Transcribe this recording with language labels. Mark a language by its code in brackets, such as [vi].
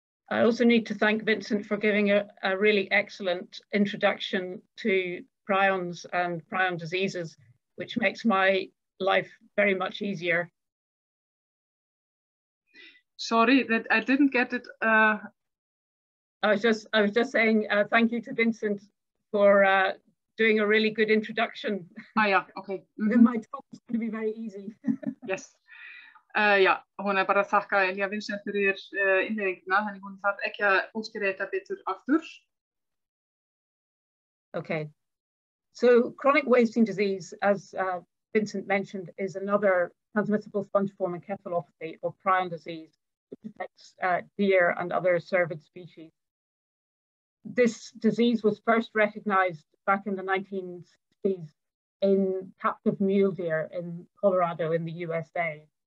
[en] I also need to thank Vincent for giving a really excellent introduction to prions and prion diseases, which makes my life very much easier. Sorry that I didn't get it. I was just saying thank you to Vincent for doing a really good introduction. Yeah, okay. My talk is going to be very easy. Yes. [is] Já, hún bara að þakka Vincent fyrir innleiðinguna, þannig hún þarf ekki að útskýra þetta betur aftur. [en] Okay. So chronic wasting disease, as Vincent mentioned, is another transmissible spongiform encephalopathy or prion disease which affects deer and other cervid species. This disease was first recognized back in the 1960s in captive mule deer in Colorado in the USA.